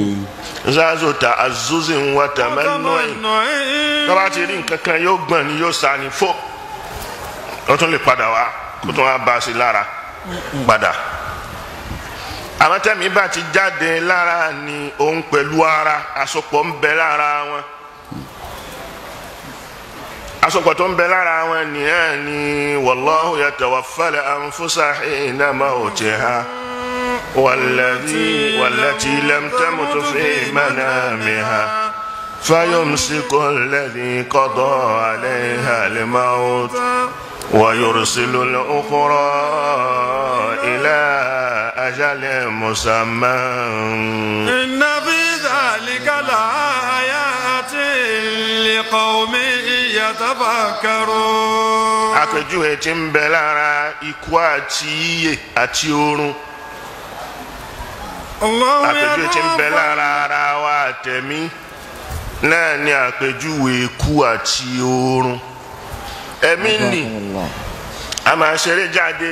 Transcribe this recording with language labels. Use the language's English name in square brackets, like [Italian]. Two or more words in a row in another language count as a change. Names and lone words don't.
[Arabic] ذات تعزز وتمنع [Yoruba] tó bá ti rí nǹkan kan yóò gbọ̀n ni yóò sa ni fó ó tún lè padà wá kó tún wá bá a sí lára padà. àwọn tẹ́mi bá ti jáde lára ni òun pẹ̀lú ara àsopọ̀ ń bẹ lára wọn àsopọ̀ tó ń bẹ lára wọn nìyẹn ni [Arabic] والله يتوفى الأنفس حين موتها والتي لم تمت في منامها فيمسك الذي قضى عليها الموت ويرسل الأخرى إلى أجل مسمى إن في ذلك لآيات لقوم يتفكرون. [Yoruba] àpèjúwe tí ń bẹ lára ikú àti ìyè àti oorun. àpèjúwe tí ń bẹ lára ara wa àtẹ̀mí náà ni àpèjúwe ikú àti oorun. ẹ̀mí ni a máa ṣeré jáde.